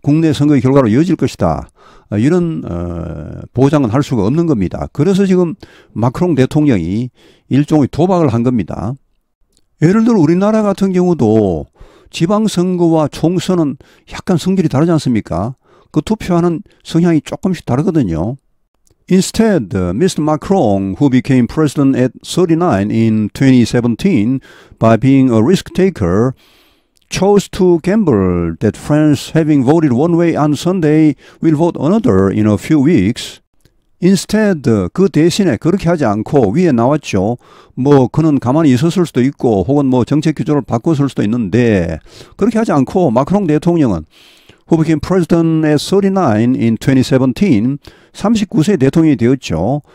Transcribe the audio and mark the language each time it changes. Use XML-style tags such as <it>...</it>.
<ko>국내 선거의 결과로 이어질 것이다. 이런 보장은 할 수가 없는 겁니다. 그래서 지금 마크롱 대통령이 일종의 도박을 한 겁니다. 예를 들어 우리나라 같은 경우도 지방선거와 총선은 약간 성질이 다르지 않습니까? 그 투표하는 성향이 조금씩 다르거든요.</ko> <en>Instead, Mr. Macron, who became president at 39 in 2017 by being a risk taker, chose to gamble that France, having voted one way on Sunday, will vote another in a few weeks. Instead,</en> <ko>그 대신에 그렇게 하지 않고 위에 나왔죠. 뭐 그는 가만히 있었을 수도 있고 혹은 뭐 정책 기조를 바꿨을 수도 있는데 그렇게 하지 않고 마크롱 대통령은</ko> <en>who became president at 39 in 2017,</en> <ko>39세 대통령이 되었죠.</ko>